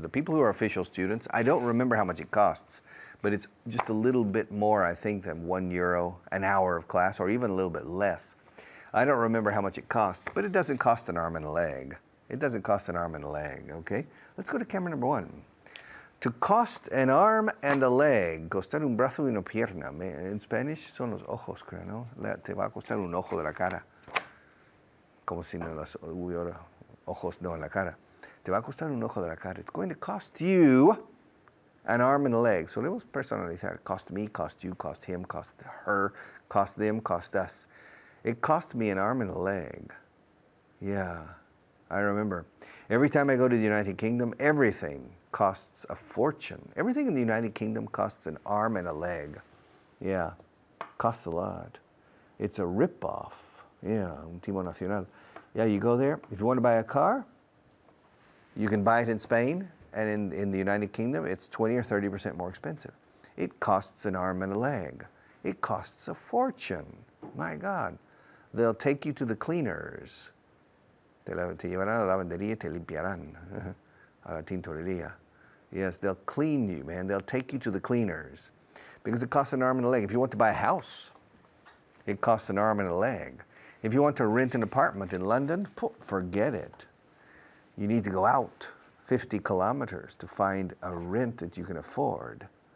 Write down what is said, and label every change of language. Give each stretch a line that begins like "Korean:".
English: The people who are official students, I don't remember how much it costs, but it's just a little bit more, I think, than €1 an hour of class, or even a little bit less. I don't remember how much it costs, but it doesn't cost an arm and a leg. It doesn't cost an arm and a leg, okay? Let's go to camera number 1. To cost an arm and a leg,
Spanish: costar un brazo y una pierna. En Spanish son los ojos, creo, ¿no? Te va a costar un ojo de la cara. Como si no las hubiera ojos no en la cara. Te va a costar un ojo de la cara.
English: It's going to cost you an arm and a leg.
Spanish: So debemos personalizar.
English: Cost me, cost you, cost him, cost her, cost them, cost us. It cost me an arm and a leg. Yeah, I remember. Every time I go to the United Kingdom, everything costs a fortune. Everything in the United Kingdom costs an arm and a leg. Yeah, costs a lot. It's a rip-off. Yeah,
Spanish: un timo nacional.
English: Yeah, you go there. If you want to buy a car, you can buy it in Spain, and in the United Kingdom, it's 20 or 30% more expensive. It costs an arm and a leg. It costs a fortune. My God. They'll take you to the cleaners.
Spanish: Te llevarán a la lavandería y te limpiarán. A la tintorería.
English: Yes, they'll clean you, man. They'll take you to the cleaners. Because it costs an arm and a leg. If you want to buy a house, it costs an arm and a leg. If you want to rent an apartment in London, forget it. You need to go out 50 kilometers to find a rent that you can afford.